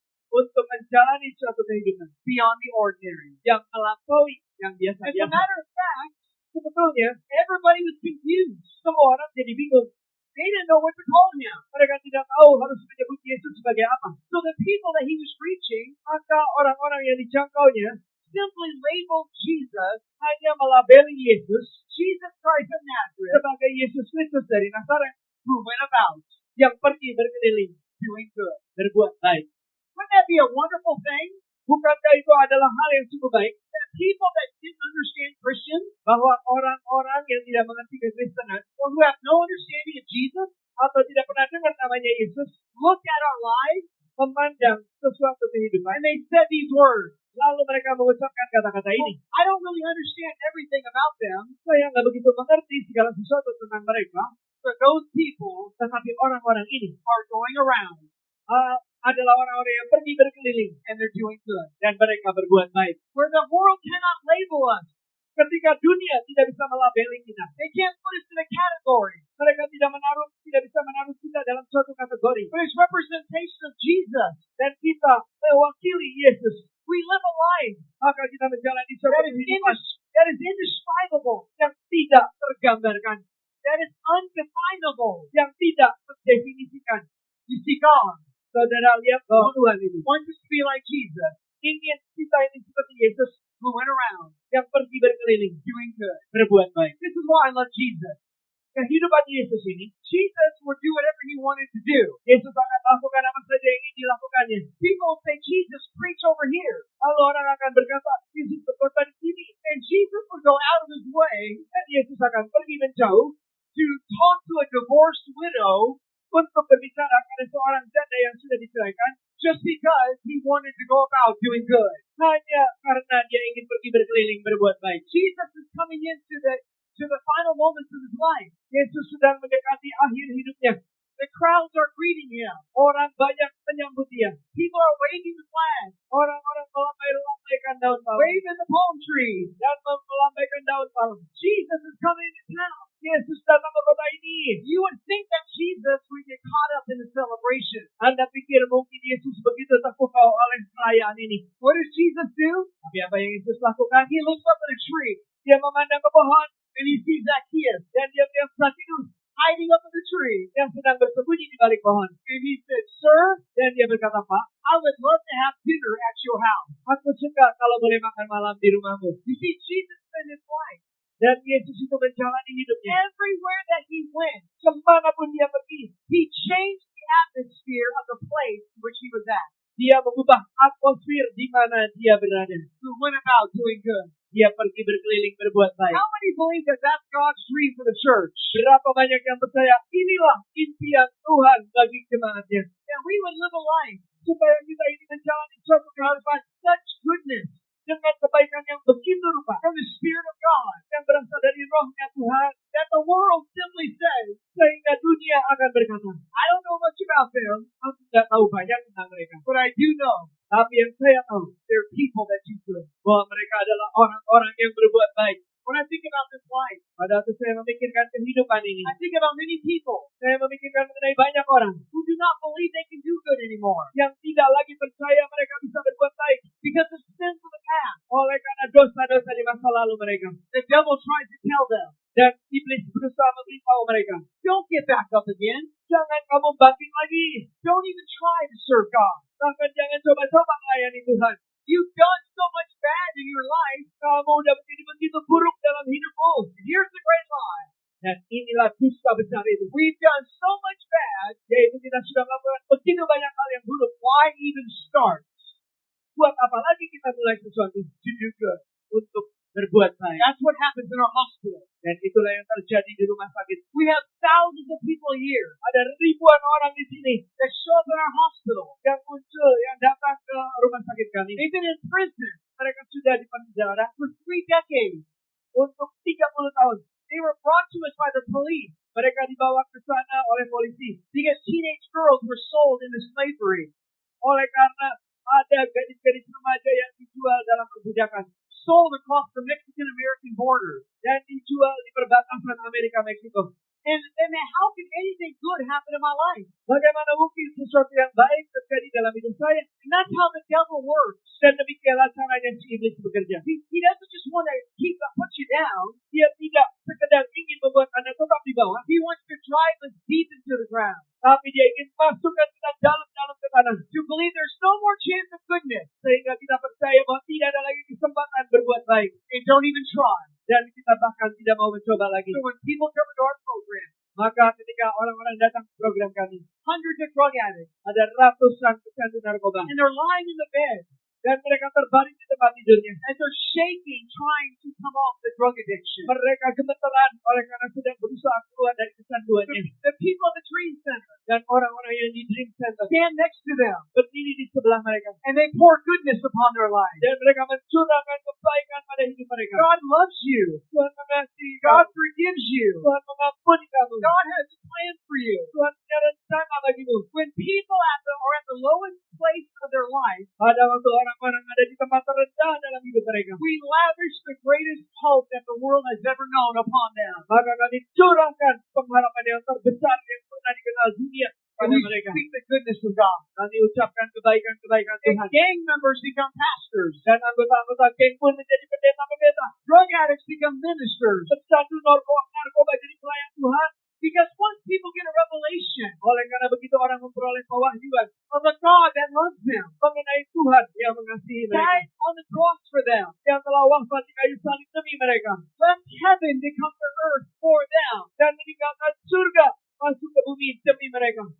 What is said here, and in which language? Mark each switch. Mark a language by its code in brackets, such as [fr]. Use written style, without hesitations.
[id] Untuk menjalani suatu kehidupan. [en] Beyond the ordinary. [id] Yang melampaui yang biasa. [en] As a matter of fact, [id] sebetulnya [en] everybody was confused. [id] Semua orang jadi bingung. [en] They didn't know what to call him. [id] Mereka tidak tahu harus menyebut Yesus sebagai apa. [en] So the people that he was reaching, [id] maka orang-orang yang dijangkaunya, [en] simply labeled Jesus, [id] hanya melabeli Yesus, [en] Jesus Christ of Nazareth, [id] sebagai Yesus Kristus dari Nazaret, [en] who went about, [id] yang pergi berkeliling, [en] doing good, [id] berbuat baik. [en] Wouldn't that be a wonderful thing? [id] Bukankah itu adalah hal yang cukup baik? [en] That people that didn't understand Christians, [id] bahwa orang-orang yang tidak mengerti kekristenan, [en] or who have no understanding of Jesus, [id] atau tidak pernah dengar namanya Yesus, [en] look at our lives, [id] memandang sesuatu kehidupan, [en] and they said these words. [id] Lalu mereka mengucapkan kata-kata ini. [en] I don't really understand everything about them. [id] Saya nggak begitu mengerti segala sesuatu tentang mereka. [en] But those people, [id] tetapi orang-orang ini, [en] are going around. [id] Adalah orang-orang yang pergi berkeliling, [en] and they're doing good, [id] dan mereka berbuat baik. Where the world cannot label us. Ketika dunia tidak bisa melabeli kita, [en] they can't put us in a category. [id] Mereka tidak bisa menaruh kita dalam suatu kategori. [en] But it's representation of Jesus, [id] dan kita mewakili Yesus. [en] We live a life, [id] maka kita menjalani suatu kehidupan [en] that is indescribable, [id] yang tidak tergambarkan, [en] that is undefinable, [id] yang tidak terdefinisikan. [en] You see God. [id] Saudara lihat bahwa Tuhan ini [en] wants us to be like Jesus. [id] Ingin kita ini seperti Yesus, [en] who went around, [id] yang pergi berkeliling, [en] doing good, [id] berbuat baik. [en] This is why I love Jesus. [id] Kehidupan Yesus ini, [en] Jesus would do whatever he wanted to do. [id] Yesus akan lakukan apa saja yang ingin dilakukannya. [en] People will say, Jesus, preach over here. [id] Lalu orang akan berkata, Yesus berkhotbah di sini. [en] And Jesus would go out of his way, [id] dan Yesus akan pergi menjauh, [en] to talk to a divorced widow, [id] untuk berbicara kepada seorang janda yang sudah diceraikan, [en] just because he wanted to go about doing good. [id] Hanya karena dia ingin pergi berkeliling berbuat baik. [en] Jesus is coming into the final moments of his life. [id] Yesus sedang mendekati akhir hidupnya. [en] The crowds are greeting him. [id] Orang banyak menyambut dia. [en] People are waving the flag. [id] Orang-orang melambaikan daun palm. [en] Waving the palm trees. [id] Dan melambaikan daun palm. [en] Jesus is coming into town. [id] Yesus datang ke kota ini. [en] You would think that Jesus would get caught up in the celebration. [id] Anda pikir mungkin Yesus begitu terpukau oleh perayaan ini. [en] What does Jesus do? [id] Tapi apa yang Yesus lakukan? [en] He looks up at a tree. [id] Dia memandang ke pohon. [en] And he sees Zacchaeus. [id] Dan dia melihat Zacchaeus [en] hiding up in the tree, [id] yang sedang bersembunyi di balik pohon. [en] And he said, Sir, [id] dan dia berkata, Pak, [en] I would love to have dinner at your house. [id] Aku suka kalau boleh makan malam di rumahmu. [en] You see, Jesus spent his life. [id] Dan Yesus itu menjalani hidupnya. [en] Everywhere that he went, [id] kemanapun dia pergi, [en] he changed the atmosphere of the place which he was at. [id] Dia mengubah atmosfer di mana dia berada. [en] Who went about doing good. [id] Dia pergi berkeliling berbuat baik. [en] How many believe that that's God's dream for the church? [id] Berapa banyak yang percaya inilah impian Tuhan bagi jemaatnya? [en] That we would live a life [id] supaya kita ini menjalani suatu kehidupan [en] such goodness [id] dengan kebaikan yang begitu rupa [en] from the Spirit of God [id] yang berasal dari rohnya Tuhan, [en] that the world simply says, [id] sehingga dunia akan berkata, [en] I don't know much about them. [id] Aku tidak tahu banyak tentang mereka. [en] But I do know. [id] Tapi yang saya tahu, [en] they're people that do good. [id] Bahwa mereka adalah orang-orang yang berbuat baik. [en] When I think about this life, [id] pada waktu saya memikirkan kehidupan ini, [en] I think about many people. [id] Saya memikirkan mengenai banyak orang [en] who do not believe they can do good anymore. [id] Yang tidak lagi percaya mereka bisa berbuat baik [en] because of sins of the past. [id] Oleh karena dosa-dosa di masa lalu mereka. [en] The devil tries to tell them. [id] Dan iblis berusaha memberitahu mereka, [en] don't get back up again. [id] Jangan kamu bangkit lagi. [en] Don't even try to serve God. [id] Bahkan jangan coba-coba melayani Tuhan. [en] You've done so much bad in your life. [id] Kamu udah menjadi begitu buruk dalam hidupmu. [en] Here's the great lie. [id] Dan inilah dusta besar itu. [en] We've done so much bad. [id] Yaitu kita sudah melakukan begitu banyak hal yang buruk. [en] Why even start? [id] Buat apa lagi kita mulai sesuatu [en] to do good? [id] Untuk berbuat baik. [en] That's what happens in our hospital. [id] Dan itulah yang terjadi di rumah sakit. [en] We have thousands of people here. [id] Ada ribuan orang di sini [en] that show up in our hospital. [id] Yang muncul, yang datang ke rumah sakit kami. [en] They've been in prison. [id] Mereka sudah di penjara [en] for 3 decades. [id] Untuk 30 tahun. [en] They were brought to us by the police. [id] Mereka dibawa ke sana oleh polisi. [en] Because teenage girls were sold into slavery. [id] Oleh karena ada gadis-gadis remaja yang dijual dalam perbudakan. [en] Sold across the Mexican-American border. [id] Dan dijual di perbatasan Amerika-Meksiko. [en] And how can anything good happen in my life? [id] Bagaimana mungkin sesuatu yang baik terjadi dalam hidup saya? [en] And that's how the devil works. [id] Dan demikianlah caranya si iblis bekerja. [en] He doesn't just want to put you down. [id] Dia tidak sekedar ingin membuat Anda tetap di bawah. [en] He wants to drive us deep into the ground. [id] Tapi dia ingin masukkan kita dalam ke tanah. [en] To believe there's no more chance of goodness. [id] Sehingga kita percaya bahwa tidak ada lagi kesempatan berbuat baik. [en] And don't even try. [id] Dan kita bahkan tidak mau mencoba lagi. [en] So when people come to our program, [id] maka ketika orang-orang datang ke program kami, [en] hundreds of drug addicts, [id] ada ratusan pecandu narkoba, [en] and they're lying in the bed, [id] dan mereka terbaring di tempat tidurnya, [en] and they're shaking, trying to come off the drug addiction. [id] Mereka gemeteran oleh karena sedang berusaha keluar dari kecanduannya. [en] The people at the Dream Center, [id] dan orang-orang yang di Dream Center, [en] stand next to them, [id] berdiri di sebelah mereka, [en] and they pour goodness upon their lives. [id] Dan mereka mencurahkan kebaikan pada hidup mereka. [en] God loves you. [id] Tuhan mengasihi. [en] God forgives you. [id] Tuhan mengampuni kamu. [en] God has a plan for you. [id] Tuhan punya rencana bagimu. [en] When people are at the lowest place of their life, [id] pada waktu orang-orang ada di tempat terendah dalam hidup mereka, [en] we lavish the greatest hope that the world has ever known upon them. [id] Maka kami curahkan pengharapan yang terbesar yang pernah dikenal dunia pada mereka. [en] We speak the goodness of God. [id] Kami ucapkan kebaikan-kebaikan Tuhan. [en] And gang members become pastors. [id] Dan anggota-anggota geng pun menjadi pendeta-pendeta. [en] Drug addicts become ministers. [id] Pecandu narkoba jadi pelayan Tuhan. [en] Because once people get a revelation, [id] oleh karena begitu orang memperoleh pewahyuan [en] of the God that loves them, [id] mengenai Tuhan yang mengasihi mereka, [en] died on the cross for them, [id] yang telah wafat di kayu salib demi mereka, [en] left heaven to come to earth for them, [id] dan meninggalkan surga masuk ke bumi demi mereka.